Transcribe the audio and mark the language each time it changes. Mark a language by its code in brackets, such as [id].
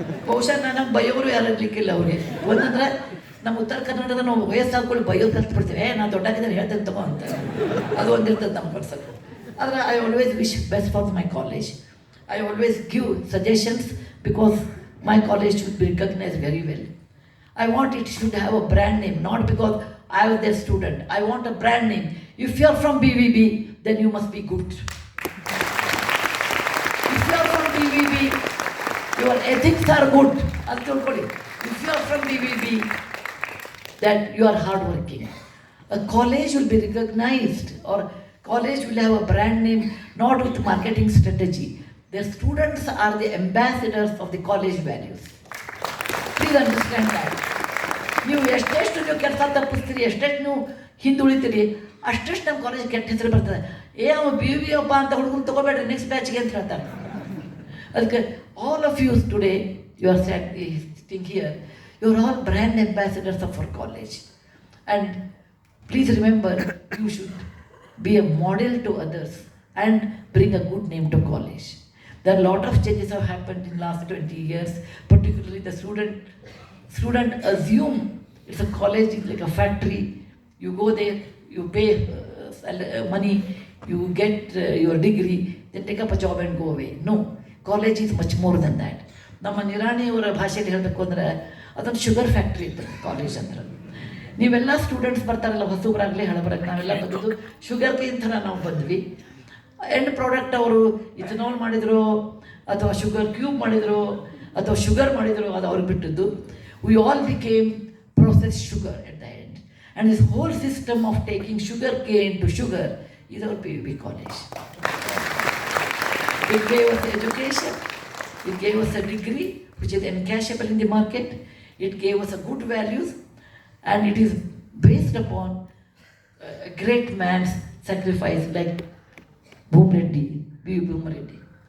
[kn] ಬಹುಶಃ ನಾನು ಬೈಯೋರು ಯಾರು ಇರ್ಲಿಕ್ಕಿಲ್ಲ ಅವ್ರಿಗೆ. ಒಂದಂದ್ರೆ ನಮ್ಮ ಉತ್ತರ ಕನ್ನಡದ ನಾವು ವಯಸ್ಸಾಗ್ಕೊಳ್ಳಿ ಬೈಯೋದು ಕಲ್ತ್ಬಿಡ್ತೀವಿ, ನಾನು ದೊಡ್ಡಾಗಿದ್ದಾರೆ ಹೇಳ್ತೇನೆ ತಗೋ ಅಂತ, ಅದು ಒಂದಿರ್ತದೆ ನಮ್ಮ ಪರ್ಸಕ್ಕೆ. [en] ಆದರೆ I always wish best for my college. I always give suggestions because my college should be recognise very well. I want it should have a brand name, not because I was their student. I want a brand name. If you are from BVB, then you must be good. If you are from BVB, your ethics are good. If you are from BVB, that you are hardworking. A college will be recognized, or college will have a brand name, not with marketing strategy. Their students are the ambassadors of the college values. Please understand that. [kn] ನೀವು ಎಷ್ಟೆಷ್ಟು ನೀವು ಕೆಲಸ ತಪ್ಪಿಸ್ತೀರಿ, ಎಷ್ಟೆಷ್ಟು ನೀವು ಹಿಂದುಳಿತೀರಿ, ಅಷ್ಟೆಷ್ಟು ನಮ್ಮ college ಕೆಟ್ಟ ಹೆಸರು ಬರ್ತದೆ. ಅವ BUB ಅಪ್ಪ ಅಂತ ಹುಡುಗರು ತೊಗೋಬೇಡ್ರಿ ನೆಕ್ಸ್ಟ್ ಬ್ಯಾಚ್ಗೆ ಅಂತ ಹೇಳ್ತಾರೆ. ಅದಕ್ಕೆ [en] All of yous today you are sitting here, you are all brand ambassadors of our college. And please remember, you should be a model to others and bring a good name to college. There are a lot of changes have happened in last 20 years, particularly the student assume it's a college, it's like a factory. You go there, you pay money, you get your degree, then take up a job and go away. No, college is much more than that. [kn] ನಮ್ಮ ನಿರಾಣಿಯವರ ಭಾಷೆಯಲ್ಲಿ ಹೇಳಬೇಕು ಅಂದರೆ ಅದೊಂದು sugar factory ಇತ್ತು college ಅಂದ್ರೆ. ನೀವೆಲ್ಲ students ಬರ್ತಾರಲ್ಲ, ಹೊಸಬ್ರಾಗಲಿ ಹಳಬರಾಗಲಿ, ನಾವೆಲ್ಲ ಬಂದಿದ್ದು ಶುಗರ್ ಕೇನ್ ಥರ ನಾವು ಬಂದ್ವಿ. ಎಂಡ್ ಪ್ರಾಡಕ್ಟ್ ಅವರು ಇಥನಾಲ್ ಮಾಡಿದ್ರು ಅಥವಾ ಶುಗರ್ ಕ್ಯೂಬ್ ಮಾಡಿದ್ರು ಅಥವಾ ಶುಗರ್ ಮಾಡಿದ್ರು, ಅದು ಅವ್ರಿಗೆ ಬಿಟ್ಟಿದ್ದು. [en] We all became processed sugar at the end. And this whole system of taking sugar cane to sugar is our PUB college. It gave us education, it gave us a degree which is encashable in the market, it gave us a good values, and it is based upon a great man's sacrifice like Bhum Reddy, B.U. Bhum Reddy.